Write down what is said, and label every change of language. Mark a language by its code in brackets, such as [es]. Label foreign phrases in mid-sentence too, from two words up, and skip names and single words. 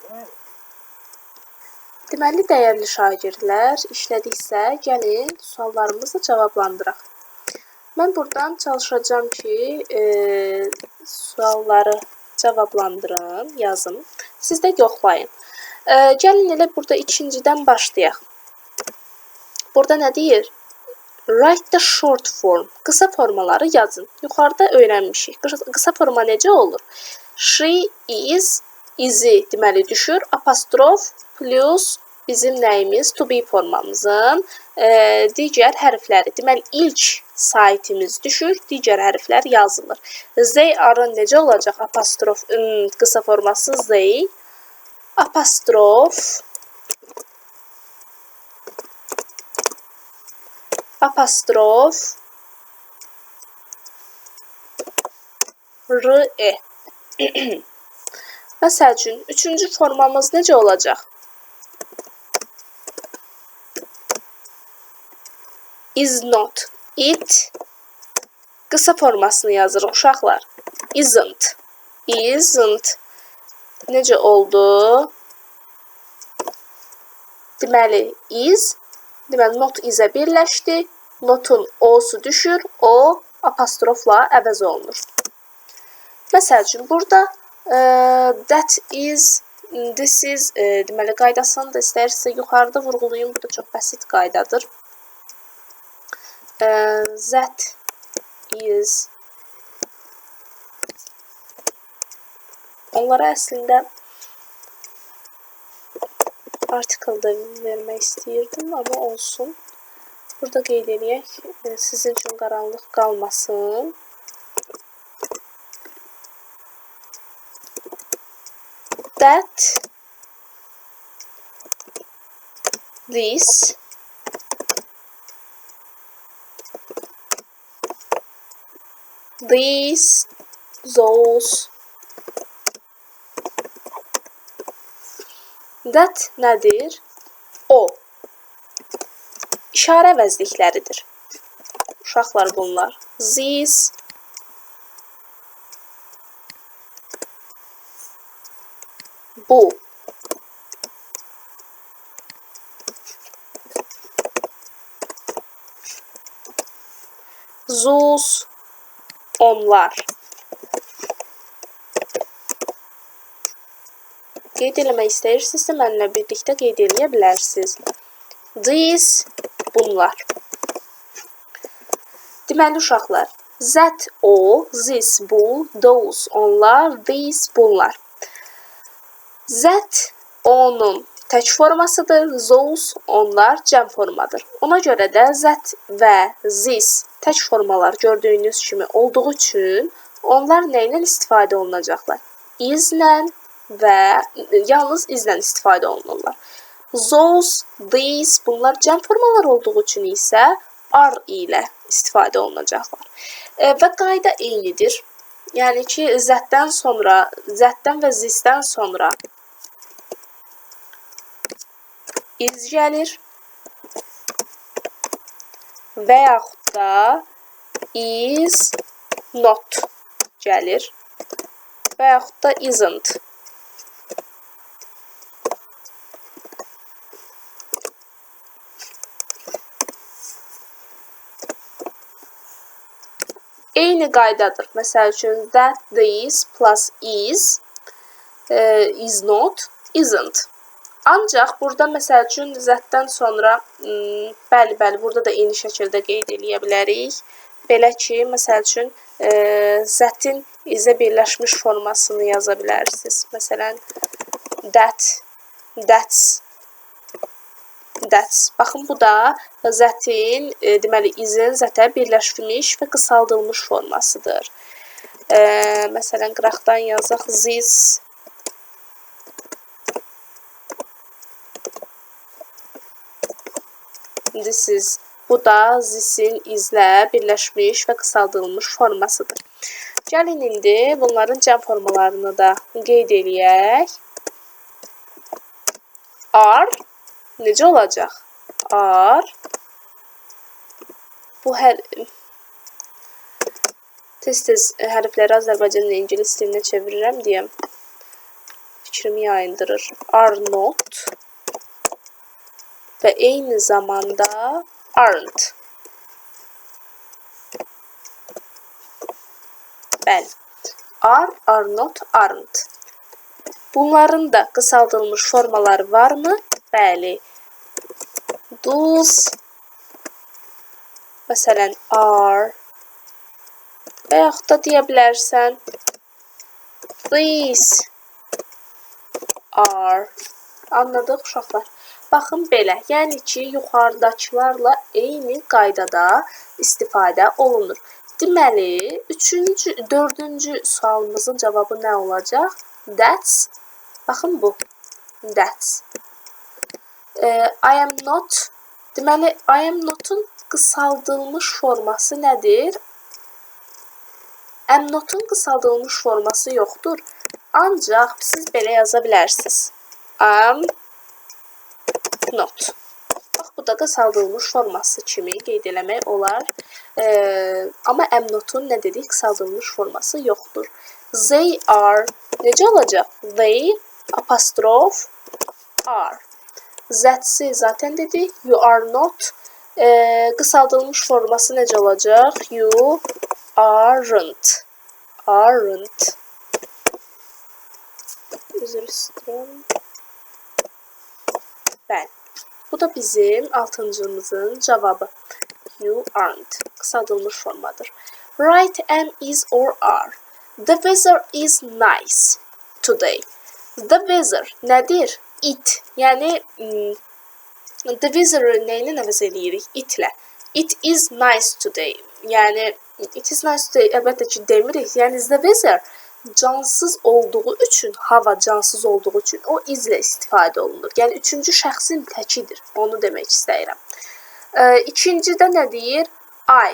[az] Deməli, dəyərli şagirdlər, işlədiksə, gəlin suallarımızı cavablandıraq. Mən buradan çalışacağım ki, sualları cavablandırım, yazım. Siz də yoxlayın. Gəlin elə burada ikincidən başlayaq. Burada nə deyir? [en] Write the short form. [az] Qısa formaları yazın. Yuxarıda öyrənmişik. Qısa forma necə olur? [en] She is, [az] is-i deməli düşür. Apostrof plus bizim nəyimiz? [en] To be [az] formamızın digər hərfləri. Deməli, ilk saytimiz düşür. Digər hərflər yazılır. [en] They are- [az] ın necə olacaq? Apostrof qısa forması they. Apostrof r-e. Məsəl üçün, üçüncü formamız necə olacaq? [en] Is not, it. [az] Qısa formasını yazırıq, uşaqlar. [en] Isn't, isn't. [az] Necə oldu? Deməli, is. Deməli, [en] not is- [az] ə birləşdi. Notun o-su düşür. O, apostrofla əvəz olunur. Məsəl üçün, burada [en] that is, this is, [az] deməli, qaydasını da istəyirsə yuxarıda vurğulayın. Bu da çox bəsit qaydadır. [en] That is. [az] Onlara əslində article da vermək istəyirdim, amma olsun. Burada qeyd edək, sizin üçün qaranlıq qalmasın. [en] That, this, these, those. [az] That nədir? O. İşarə əvəzlikləridir. Uşaqlar bunlar. These, bu. Those, onlar. Qeyd eləmək istəyirsinizsə, mənimlə birlikdə qeyd eləyə bilərsiniz. These, bunlar. Deməli, uşaqlar, [en] that, o, this, [az] bu, those, onlar, these, bunlar. That, onun tək formasıdır, those, onlar, cəm formadır. Ona görə də that və this tək formalar gördüyünüz kimi olduğu üçün onlar nə ilə istifadə olunacaqlar? Is-lə və yalnız is-lə istifadə olunurlar. [en] Those, these, [az] bunlar cəm formalar olduğu üçün isə are ilə istifadə olunacaqlar. Və qayda eynidir. Yəni ki, zətdən və zisdən sonra is gəlir və yaxud da [en] is not [az] gəlir və yaxud da isn't. Eyni qaydadır. Məsəl üçün, [en] that, this plus is not, isn't. [az] Ancaq burada məsəl üçün zətdən sonra, bəli, burada da eyni şəkildə qeyd eləyə bilərik. Belə ki, məsəl üçün, zətin izə birləşmiş formasını yaza bilərsiniz. Məsələn, [en] that, that's. [az] Baxın, bu da zətin, deməli, izin zətə birləşmiş və qısaldılmış formasıdır. Məsələn, qıraqdan yazaq, [en] this. This is, [az] Bu da this-in izlə birləşmiş və qısaldılmış formasıdır. Gəlin indi bunların cəm formalarını da qeyd eləyək. Are necə olacaq? [en] Are. [az] Bu tez-tez hərfləri Azərbaycan və ingilis dilinə çevirirəm deyəm. Fikrimi yayındırır. [en] Are not [az] və eyni zamanda aren't. Bəli. [en] Are not, aren't. [az] Bunların da qısaldılmış formaları varmı? Bəli. Does, məsələn, are və yaxud da deyə bilərsən [en] these are. [az] Anladıq uşaqlar? Baxın belə, yəni ki, yuxarıdakılarla eyni qaydada istifadə olunur. Deməli, 4-cü sualımızın cavabı nə olacaq? That's. Baxın bu. [en] That's. I am not. Deməli, I am not'un [az] qısaldılmış forması nədir? [en] Am not'un [az] qısaldılmış forması yoxdur. Ancaq siz belə yaza bilərsiniz. [en] Am not. [az] Bax, bu da qısaldılmış forması kimi qeyd eləmək olar. Amma [en] am not'un [az] nə dedik? Qısaldılmış forması yoxdur. [en] They are. [az] Necə olacaq? [en] They apostrof are. [az] That's zaten dedik. [en] You are not. [az] Qısaldılmış forması necə olacaq? [en] You aren't. Aren't. [az] Üzr istəyirəm. Bəli. Bu da bizim 6-cımızın cavabı. [en] You aren't. [az] Qısaldılmış formadır. [en] Write am is or are. The weather is nice today. The weather [az] nədir? It. Yəni [en] the weather- [az] ı nəyinə əvəz eləyirik? It-lə. [en] It is nice today. Yəni it is nice today [az] əlbəttə ki demirik. Yəni [en] the weather [az] cansız olduğu üçün, hava cansız olduğu üçün o izlə istifadə olunur. Yəni üçüncü şəxsin təkidir. Onu demək istəyirəm. İkincidə nə deyir? [en] I.